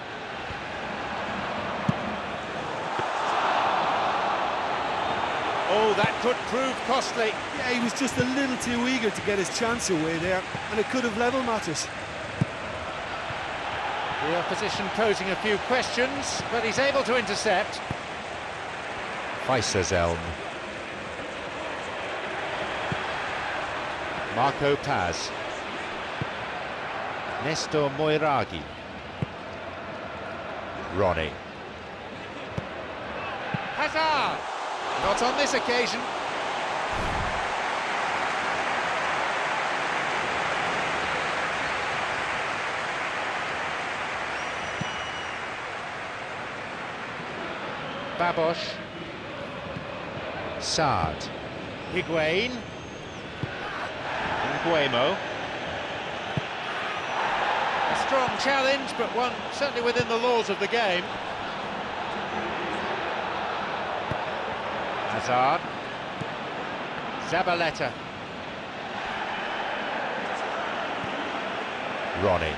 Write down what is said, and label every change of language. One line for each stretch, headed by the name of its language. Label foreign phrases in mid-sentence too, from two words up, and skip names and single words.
English: Oh, that could prove costly. Yeah, he was just a little too eager to get his chance away there, and it could have level matters. The opposition posing a few questions, but he's able to intercept. Weiserzelm. Marco Paz. Nestor Moiraghi. Ronnie. Hazard! Not on this occasion. Babos. Saad. Higuain. Nguemo. A strong challenge, but one certainly within the laws of the game. Hazard. Zabaleta. Ronnie.